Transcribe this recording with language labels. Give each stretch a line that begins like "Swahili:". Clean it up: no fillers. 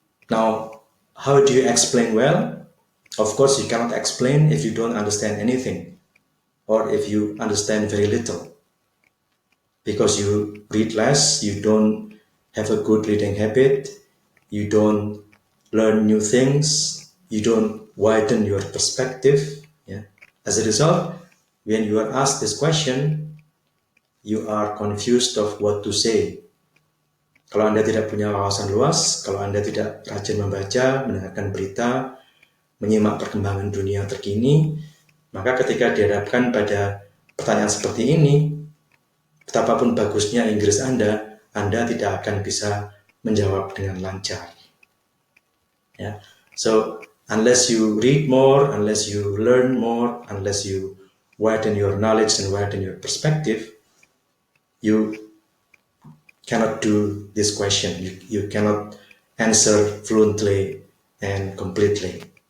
English: Now, how do you explain well? Of course, you cannot explain if you don't understand anything or if you understand very little because you read less, you don't have a good reading habit, you don't learn new things, you don't widen your perspective. Yeah. As a result, when you are asked this question, you are confused of what to say.
Indonesian: Kalau Anda tidak punya wawasan luas, kalau Anda tidak rajin membaca, mendengarkan berita, menyimak perkembangan dunia terkini, maka ketika dihadapkan pada pertanyaan seperti ini, betapapun bagusnya Inggris Anda tidak akan bisa menjawab dengan lancar.
English: Yeah. So unless you read more, unless you learn more, unless you widen your knowledge and widen your perspective, you cannot do this question. You cannot answer fluently and completely.